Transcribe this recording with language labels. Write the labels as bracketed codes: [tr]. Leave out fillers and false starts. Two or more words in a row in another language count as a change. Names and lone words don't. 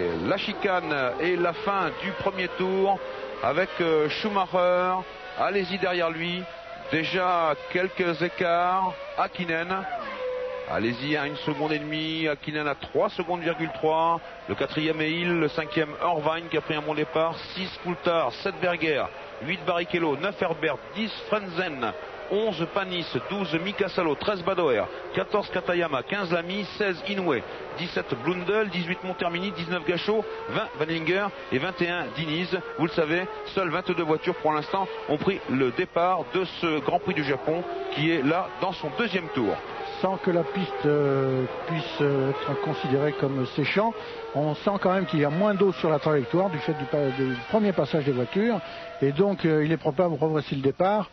[fr] La chicane et la fin du premier tour avec Schumacher, Alesi derrière lui, déjà quelques écarts. Hakkinen, Alesi à 1,5 seconde, Hakkinen à 3 secondes,3. Le quatrième est Hill, le cinquième Irvine qui a pris un bon départ, 6 Coulthard, 7 Berger, 8 Barrichello, 9 Herbert, 10 Frenzen, 11 Panis, 12 Mika Salo, 13 Badoer, 14 Katayama, 15 Lamy, 16 Inoue, 17 Blundell, 18 Montermini, 19 Gachot, 20 Wendlinger et 21 Diniz. Vous le savez, seules 22 voitures pour l'instant ont pris le départ de ce Grand Prix du Japon qui est là dans son deuxième tour. Sans que la piste puisse être considérée comme séchant, on sent quand même qu'il y a moins d'eau sur la trajectoire du fait du premier passage des voitures, et donc il est probable, voici le départ.